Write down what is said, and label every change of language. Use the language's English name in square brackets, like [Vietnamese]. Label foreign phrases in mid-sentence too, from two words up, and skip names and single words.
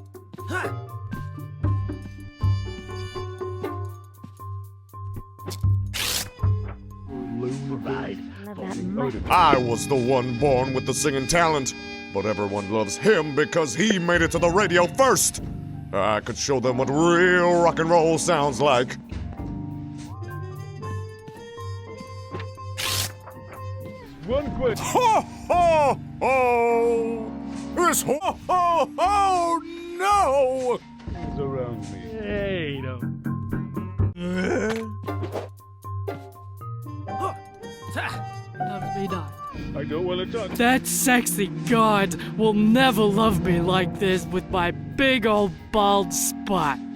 [English] I was the one born with the singing talent, but everyone loves him because he made it to the radio first. I could show them what real rock and roll sounds like. One quick. Ho ho ho! This ho ho ho no! He's around me. Hey, no. Loves me not. I don't want to touch. That sexy god will never love me like this with my big old bald spot.